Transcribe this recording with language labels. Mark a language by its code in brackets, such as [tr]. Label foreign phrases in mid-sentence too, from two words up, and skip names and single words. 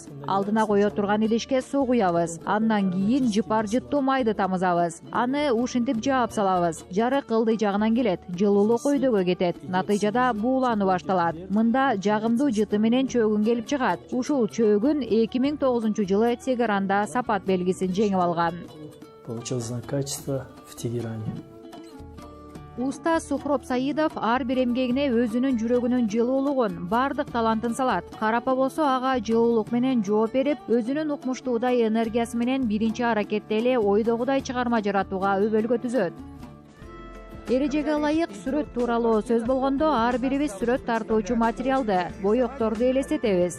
[ky] Алдына кое турган идишке суу куябыз. Андан кийин жыпар жыттуу майды тамызабыз. Аны ушинтип жаап салабыз. Жарык ылдый жагынан келет, жылуулук өйдөгө кетет. Натыйжада буулануу башталат. Мында жагымдуу жыты менен чөгүн келип чыгат. Ушул чөгүн 2009-жылы Тегеранда сапат белгисин жеңип алган. [ru] Получил знак качества в Тегеране. [ky] Уста Сухроб Саидов ар бир эмгегине өзүнүн жүрөгүнүн жылуулугун, бардык талантын салат. Карапа болсо ага жылуулук менен жооп берип, өзүнүн укмуштуудай энергиясы менен биринчи аракетте эле ойдогудай чыгарма жаратууга өбөлгө түзөт. Эрежеге ылайык сүрөт тууралуу сөз болгондо ар бирибиз сүрөт тартуучу материалды, боекторду элестетебиз.